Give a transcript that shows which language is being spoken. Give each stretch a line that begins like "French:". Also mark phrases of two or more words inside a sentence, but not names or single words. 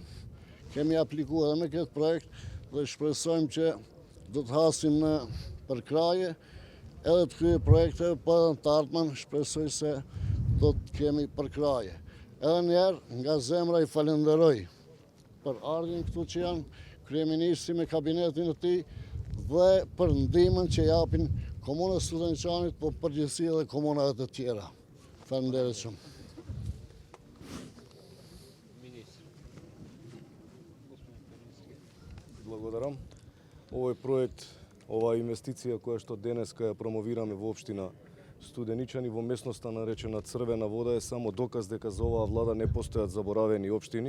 Albanian: Kemi aplikuar edhe me këtë projekt dhe shpresojmë që do të hasim në përkraje edhe të këtyre projekteve, po edhe në të ardhmen shpresoj se do të kemi përkraje. Edhe njerë nga zemra i falenderoj për ardhin këtu që janë kryeministri me kabinetin e tij dhe për ndihmën që japin komunës Studeniçanit, po përgjithësi edhe komunave të tjera. Faleminderit shumë.
Macedonian: Благодарам. Овој проект, оваа инвестиција која што денеска ја промовираме во општина Студеничани во местноста наречена Црвена вода е само доказ дека за оваа влада не постојат заборавени општини.